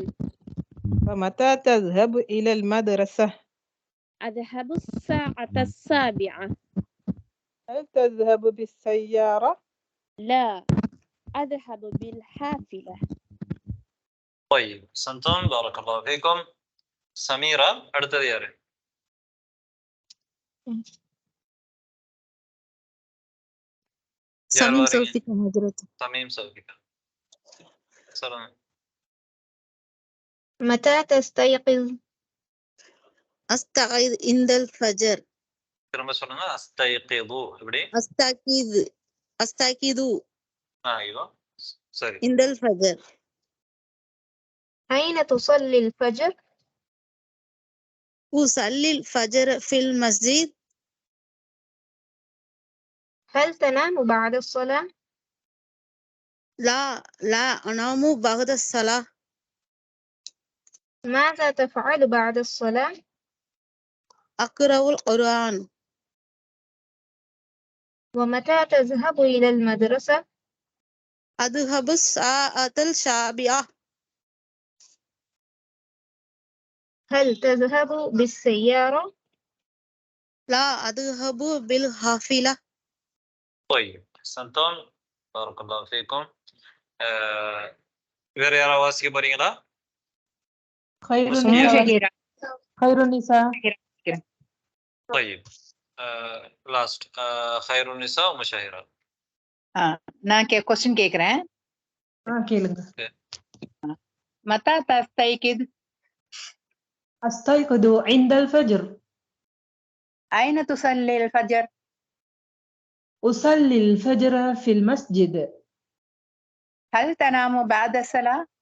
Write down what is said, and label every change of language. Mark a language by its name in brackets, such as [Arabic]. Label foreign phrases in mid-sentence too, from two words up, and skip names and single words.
[Arabic] ومتى تذهب إلى المدرسة؟ أذهب الساعة السابعة. هل تذهب بالسيارة؟ لا أذهب بالحافلة. طيب أحسنتم، بارك الله فيكم. [Tamil] سميرة அடுத்தது யாரு? சமீம் சௌஃபிகா ஹஜ்ரத். சமீம் சௌஃபிகா. சொல்லுங்க. [Arabic] متى تستيقظ؟ أستيقظ عند الفجر. [Tamil] திரும்ப சொல்லுங்க. அஸ்தைகிது. எப்படி? [Arabic] அஸ்தகிது [Tamil] ஐயோ சரி. [Arabic] عند الفجر. أين تصلي الفجر؟ أصلي الفجر في المسجد. هل تنام بعد الصلاة؟ لا أنام بعد الصلاة. ماذا تفعل بعد الصلاة؟ أقرأ القرآن. ومتى تذهب إلى المدرسة؟ أذهب الساعة السابعة. هل تذهب بالسيارة؟ لا أذهب بالحافلة. طيب أحسنتم، بارك الله فيكم. [Tamil] வேற யாராவது வாசிக்க போறீங்களா? [Arabic] خير النساء. طيب லாஸ்ட் خير النساء ومشاهيرة. [Tamil] நான் கொஸ்டின் கேக்குறேன். கேளுங்க. [Arabic] متى تستيقظ؟ أستيقظ عند الفجر. أين تصلي الفجر؟ أصلي الفجر في المسجد. هل تنام بعد الصلاة؟